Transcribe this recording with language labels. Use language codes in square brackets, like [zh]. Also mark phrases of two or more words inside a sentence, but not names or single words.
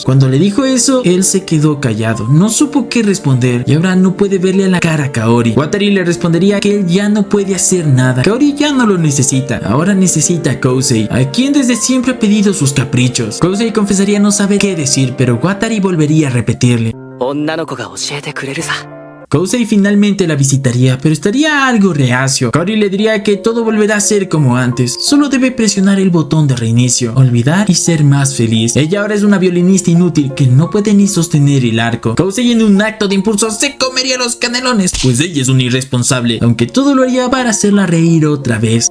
[es] Cuando le dijo eso, él se quedó callado, no supo qué responder y ahora no puede verle a la cara a Kaori. Watari le respondería que él ya no puede hacer nada, Kaori ya no lo necesita, ahora necesita a Kousei, a quien desde siempre ha pedido sus caprichos. Kousei confesaría no saber qué decir, pero Watari volvería a repetirle. [ja] 女の子が教えてくれるさ。 [es] Kousei finalmente la visitaría, pero estaría algo reacio. Kaori le diría que todo volverá a ser como antes, solo debe presionar el botón de reinicio, olvidar y ser más feliz. Ella ahora es una violinista inútil que no puede ni sostener el arco. Kousei en un acto de impulso se comería los canelones, pues ella es una irresponsable, aunque todo lo haría para hacerla reír otra vez.